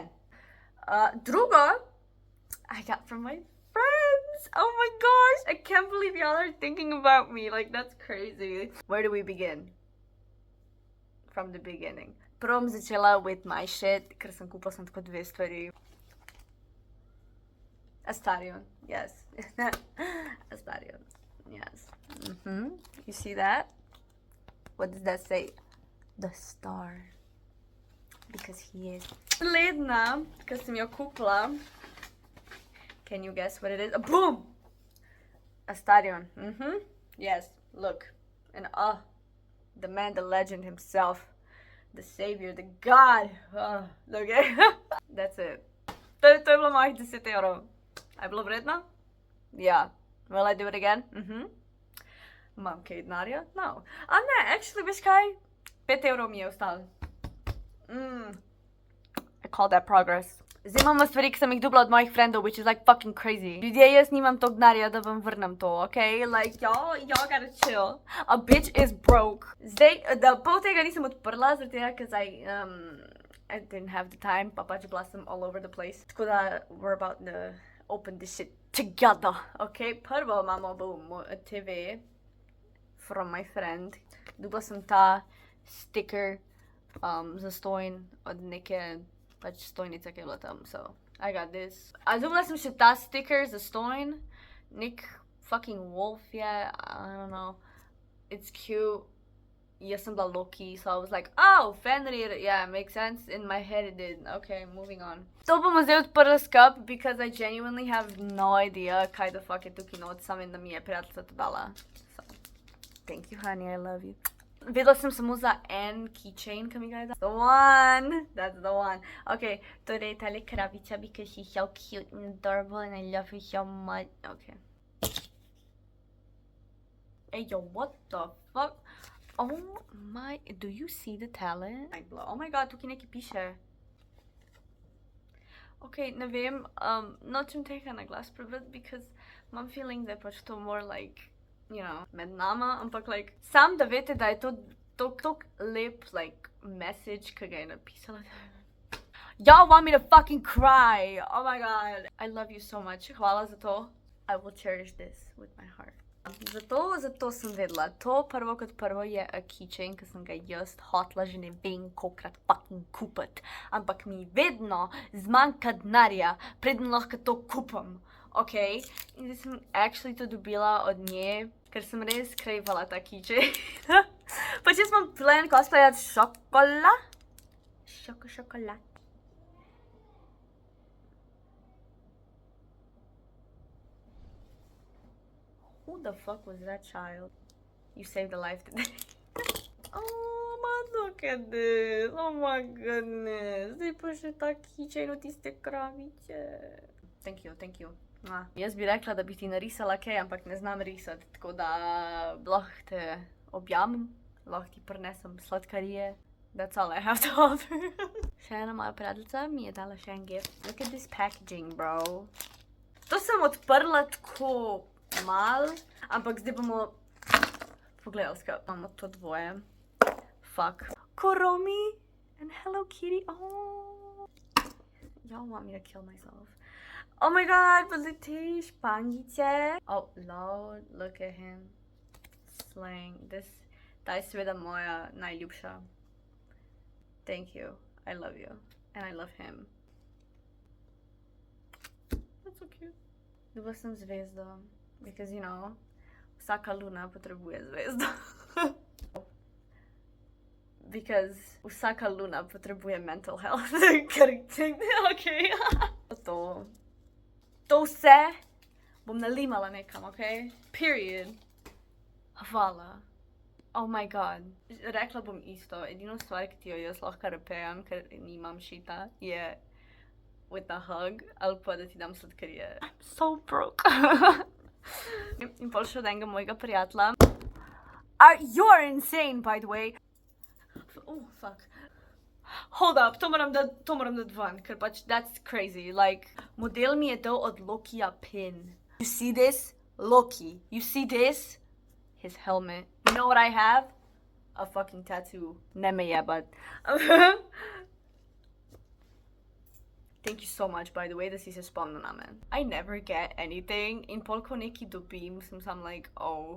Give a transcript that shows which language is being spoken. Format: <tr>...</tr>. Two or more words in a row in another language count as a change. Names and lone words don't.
<en>Drugo, I got from my friends. Oh my gosh, I can't believe y'all are thinking about me. Like, that's crazy. Where do we begin? From the beginning.</en> <sl>Prvo bom začela</sl> <en>with my shit,</en> <sl>ker sem kupila sem tako 2 stvari.</sl> <en>Astarion, yes. Astarion, yes. You see that? What does that say? The star. Because he is.</en> <sl>Naslednja, ki sem jo kupila.</sl> <en>Can you guess what it is? Boom! Astarion. Yes, look. And the man, the legend himself. The savior, the god. Look at That's it.</en> <sl>To je bilo mojih 10 evrov. A je bilo vredno? Ja.</sl> <en>Will I do it again?</en> <sl>Imam kaj denarja? No. A ne, actually, veš kaj? 5 evrov mi je ostalo.</sl> <en>I call that progress.</en> <sl>Zdaj imamo stvari, ki sem jih dobila od mojih frendov,</sl> <en>which is like fucking crazy.</en> <sl>Ljudje, jaz nimam toliko denarja, da vam vrnem to, okay?</sl> <en>Like, y'all gotta chill. A bitch is broke.</en> <sl>Zdaj, da pol tega nisem odprla, zaradi tega,</sl> <en>cause I didn't have the time,</en> <sl>pa pač bila sem</sl> <en>all over the place.</en> <sl>Tako da,</sl> <en>we're about to open this shit together, okay?</en> <sl>Prvo imamo TV</sl> <en>from my friend.</en> <sl>Dobila sem ta sticker zastojn od neke pač stojnice, ki je bila tam,</sl> <en>so I got this.</en> <sl>A dobila sem še ta sticker zastojn, nek</sl> <en>fucking wolf</en> <sl>je,</sl> <en>I don't know, it's cute.</en> <sl>Jaz sem bila</sl> <en>low-key, so I was like, oh, Fenrir, yeah, makes sense. In my head it did. Okay, moving on.</en> <sl>To bomo zdaj odprla skup,</sl> <en>because I genuinely have no idea kaj the fuck</en> <sl>je tukaj not, samo da mi je prijateljica to dala.</sl> <en>So, thank you, honey, I love you.</en> <sl>Vedela sem samo za en keychain, ki mi ga je dala.</sl> <en>The one! That's the one.</en> <sl>Okay, torej tale kravica,</sl> <en>because she's so cute and adorable and I love her so much. Okay. Hey, yo, what the fuck? Oh my, do you see the talent? Oh my god,</en> <sl>tukaj nekaj piše. Okay, ne vem, nočem tega na glas prebrati, because imam feeling, da je pač to</sl> <en>more like, you know,</en> <sl>med nama, ampak like, sam da vete, da je to tok lep,</sl> <en>like, message,</en> <sl>ki ga je napisala.</sl> <en>Y'all want me to fucking cry! Oh my god. I love you so much.</en> <sl>Hvala za to.</sl> <en>I will cherish this with my heart.</en> <sl>Zato sem vedela. To prvo kot prvo je a keychain, ki sem ga jaz hotla že ne vem kolikrat fucking kupiti. Ampak mi vedno zmanjka denarja, preden lahko to kupim.</sl> <en>Okay?</en> <sl>In zdaj sem actually to dobila od nje, ker sem res cravala ta keychain. Pač jaz imam plan cosplayat šokolad.</sl> <en>Who the fuck was that child? You saved a life today. Oh, but look at this. Oh my goodness.</en> <sl>Zdaj pa še ta keychain od tiste kravice.</sl> <en>Thank you.</en> <sl>Jaz bi rekla, da bi ti narisala kaj, ampak ne znam risati, tako da lahko te objamem, lahko ti prinesem sladkarije.</sl> <en>That's all I have to offer.</en> <sl>Še ena moja prijateljica mi je dala še en gift.</sl> <en>Look at this packaging, bro.</en> <sl>To sem odprla tako mal, ampak zdaj bomo pogledali skupaj. Imamo to dvoje.</sl> <en>Fuck. Kuromi and Hello Kitty. Oh. Y'all want me to kill myself. Oh my god, but ty špangice. Oh, Lord, look at him. Slang.</en> <sl>Ta je seveda moja najljubša.</sl> <en>Thank you. I love you. And I love him. That's so cute.</en> <sl>Dobila sem zvezdo.</sl> <en>Because, you know,</en> <sl>vsaka luna potrebuje zvezdo. Because vsaka luna potrebuje</sl> <en>mental health.</en> <sl>Ker, okay. To vse bom nalimala nekam, ok? Period. Hvala.</sl> <en>Oh my god.</en> <sl>Rekla bom isto. Edino stvar, ki ti jo jaz lahko repejem, ker nimam šita, je</sl> <en>with a hug,</en> <sl>ali pa da ti dam sladkarije.</sl> <en>I'm so broke.</en> <sl>In pol še od enega mojega prijatelja.</sl> <en>You're insane, by the way. Oh, fuck. Hold up,</en> <sl>to moram dati ven, ker pač</sl> <en>that's crazy.</en> <sl>Like, model mi je dal od Lokija pin.</sl> <en>You see this?</en> <sl>Loki.</sl> <en>You see this? His helmet. You know what I have? A fucking tattoo.</en> <sl>Ne me jebat.</sl> <en>Thank you so much, by the way,</en> <sl>da si se spomnil na men.</sl> <en>I never get anything</en> <sl>in pol, ko neki dobim, sem sam</sl> <en>like, oh.</en>